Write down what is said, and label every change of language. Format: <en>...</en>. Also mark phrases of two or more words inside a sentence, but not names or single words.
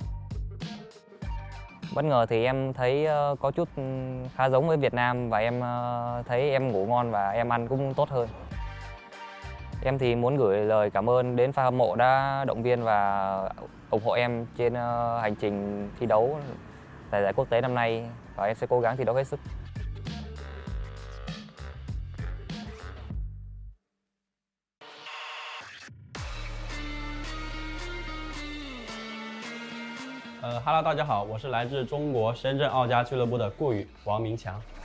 <vi>Bất ngờ thì em thấy có chút khá giống với Việt Nam và em thấy em ngủ ngon và em ăn cũng tốt hơn. Em thì muốn gửi lời cảm ơn đến fan hâm mộ đã động viên và ủng hộ em trên hành trình thi đấu tại giải quốc tế năm nay và em sẽ cố gắng thi đấu hết sức.</vi> <zh>Hello， 大家好，我是来自中国深圳奥家俱乐部的顾宇王明强。</zh>